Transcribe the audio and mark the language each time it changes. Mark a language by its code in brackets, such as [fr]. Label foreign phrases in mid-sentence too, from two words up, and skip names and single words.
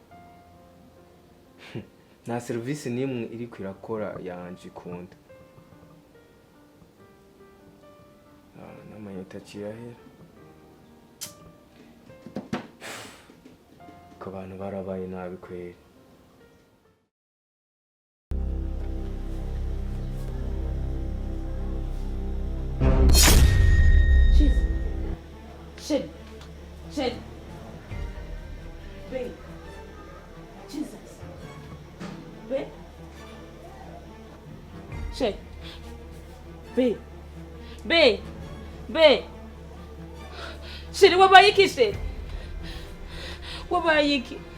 [rn] Nta service nimwe iri kwirakora yanje ikunda. N'amayota kirahera. Ko abantu barabaye nabi kweri. [en] Shit. Babe. Jesus. Babe. Shit. Babe. Shit, [rn] wabaye iki shit? Wabaye iki?